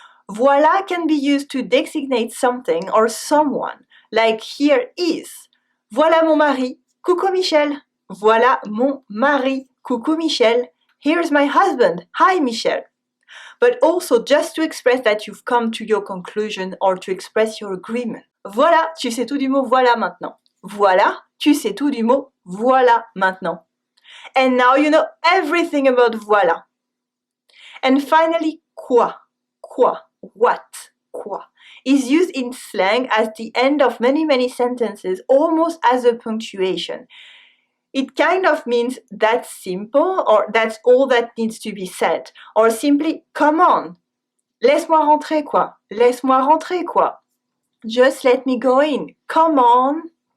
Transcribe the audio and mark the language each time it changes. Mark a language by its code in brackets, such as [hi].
[en] Voilà can be used to designate something or someone, like here is. [fr] Voilà mon mari, coucou Michel. Voilà mon mari, coucou Michel. [en] Here's my husband, hi Michel. But also just to express that you've come to your conclusion or to express your agreement. [fr] Voilà, tu sais tout du mot voilà maintenant. Voilà, tu sais tout du mot voilà maintenant. [en] And now you know everything about voilà. And finally, quoi, what, quoi, is used in slang at the end of many, many sentences, almost as a punctuation. It kind of means that's simple, or that's all that needs to be said, or simply, come on, [fr] laisse-moi rentrer quoi, laisse-moi rentrer quoi, [en] just let me go in, come on.